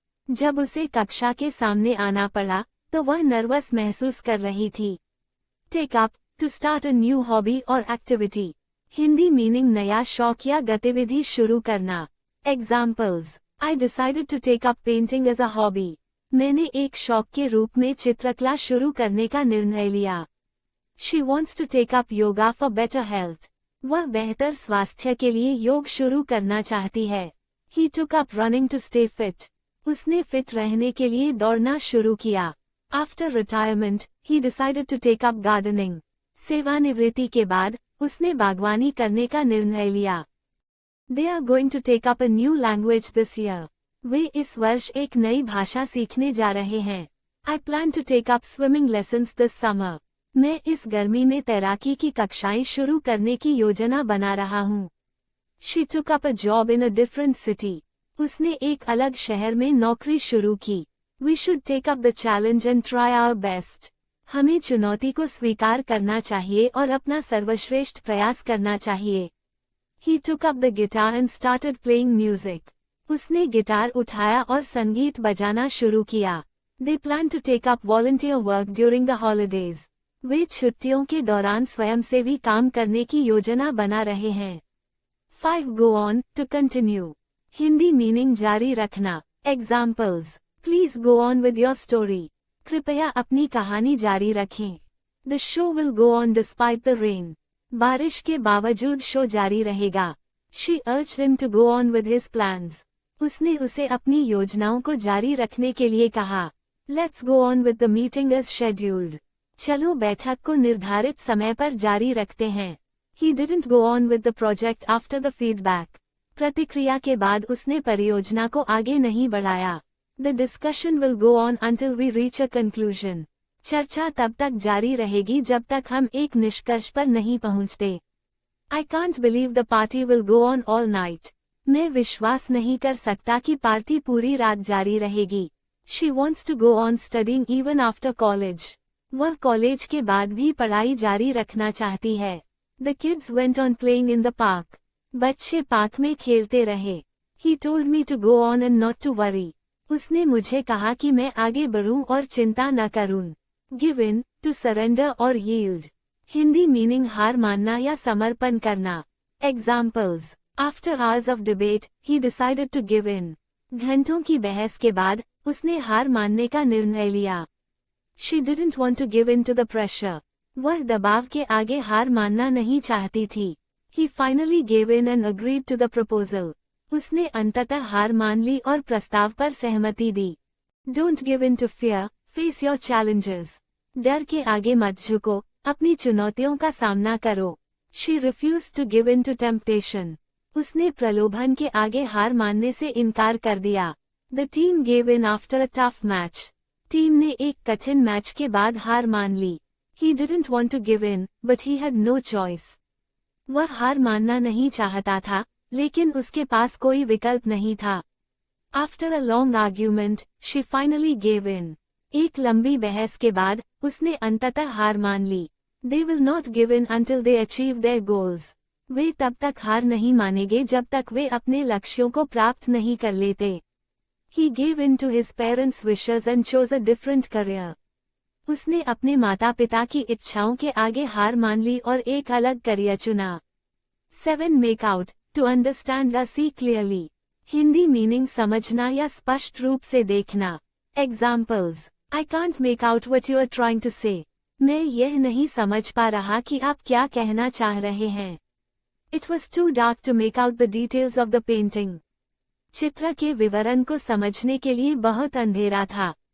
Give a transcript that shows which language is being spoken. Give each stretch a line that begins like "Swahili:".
Hindi: जब उसे कक्षा के सामने आना पड़ा, तो वह नर्वस महसूस कर रही थी.
English: Take up, to start a new hobby or activity.
Hindi: Hindi meaning नया शौक या गतिविधि शुरू करना.
English: Examples. I decided to take up painting as a hobby.
Hindi: मैंने एक शौक के रूप में चित्रकला शुरू करने का निर्णय लिया.
English: She wants to take up yoga for better health.
Hindi: वह बेहतर स्वास्थ्य के लिए योग शुरू करना चाहती है.
English: He took up running to stay fit.
Hindi: उसने फिट रहने के लिए दौड़ना शुरू किया.
English: After retirement, he decided to take up gardening.
Hindi: सेवानिवृत्ति के बाद, उसने बागवानी करने का निर्णय लिया.
English: They are going to take up a new language this year.
Hindi: वे इस वर्ष एक नई भाषा सीखने जा रहे हैं.
English: I plan to take up swimming lessons this summer.
Hindi: मैं इस गर्मी में तैराकी की कक्षाएं शुरू करने की योजना बना रहा हूँ.
English: She took up a job in a different city.
Hindi: उसने एक अलग शहर में नौकरी शुरू की.
English: We should take up the challenge and try our best.
Hindi: हमें चुनौती को स्वीकार करना चाहिए और अपना सर्वश्रेष्ठ प्रयास करना चाहिए.
English: He took up the guitar and started playing music.
Hindi: उसने गिटार उठाया और संगीत बजाना शुरू किया.
English: They plan to take up volunteer work during the holidays.
Hindi: वे छुट्टियों के दौरान स्वयंसेवी काम करने की योजना बना रहे हैं.
English: 5. Go on, to continue.
Hindi: Hindi meaning जारी रखना.
English: Examples. Please go on with your story.
Hindi: कृपया अपनी कहानी जारी रखें.
English: The show will go on despite the rain.
Hindi: बारिश के बावजूद शो जारी रहेगा.
English: She urged him to go on with his plans.
Hindi: उसने उसे अपनी योजनाओं को जारी रखने के लिए कहा.
English: Let's go on with the meeting as scheduled.
Hindi: चलो बैठक को निर्धारित समय पर जारी रखते हैं.
English: He didn't go on with the project after the feedback.
Hindi: प्रतिक्रिया के बाद उसने परियोजना को आगे नहीं बढ़ाया.
English: The discussion will go on until we reach a conclusion.
Hindi: चर्चा तब तक जारी रहेगी जब तक हम एक निष्कर्ष पर नहीं पहुंचते.
English: I can't believe the party will go on all night.
Hindi: मैं विश्वास नहीं कर सकता कि पार्टी पूरी रात जारी रहेगी.
English: She wants to go on studying even after college.
Hindi: वह कॉलेज के बाद भी पढ़ाई जारी रखना चाहती है.
English: The kids went on playing in the park.
Hindi: बच्चे पार्क में खेलते रहे.
English: He told me to go on and not to worry.
Hindi: उसने मुझे कहा कि मैं आगे बढ़ूं और चिंता न करूं.
English: Give in, to surrender or yield.
Hindi: Hindi meaning हार मानना या समर्पण करना.
English: Examples. After hours of debate, he decided to give in.
Hindi: घंटों की बहस के बाद उसने हार मानने का निर्णय लिया.
English: She didn't want to give in to the pressure.
Hindi: वह दबाव के आगे हार मानना नहीं चाहती थी.
English: He finally gave in and agreed to the proposal.
Hindi: उसने अंततः हार मान ली और प्रस्ताव पर सहमति दी.
English: Don't give in to fear, face your challenges.
Hindi: डर के आगे मत झुको, अपनी चुनौतियों का सामना करो.
English: She refused to give in to temptation.
Hindi: उसने प्रलोभन के आगे हार मानने से इनकार कर दिया.
English: The team gave in after a tough match.
Hindi: Team ने एक कठिन मैच के बाद हार मान ली.
English: He didn't want to give in, but he had no choice.
Hindi: वह हार मानना नहीं चाहता था, लेकिन उसके पास कोई विकल्प नहीं था.
English: After a long argument, she finally gave in.
Hindi: एक लंबी बहस के बाद उसने अंततः हार मान ली.
English: They will not give in until they achieve their goals.
Hindi: वे तब तक हार नहीं मानेंगे जब तक वे अपने लक्ष्यों को प्राप्त नहीं कर लेते.
English: He gave in to his parents' wishes and chose a different career.
Hindi: उसने अपने माता पिता की इच्छाओं के आगे हार मान ली और एक अलग करियर चुना. 7.
English: Make out, to understand or see clearly.
Hindi: Hindi meaning समझना या स्पष्ट रूप से देखना.
English: Examples. I can't make out what you are trying to say.
Hindi: मैं यह नहीं समझ पा रहा कि आप क्या कहना चाह रहे हैं.
English: It was too dark to make out the details of the painting.
Hindi: चित्र के विवरण को समझने के लिए बहुत अंधेरा था.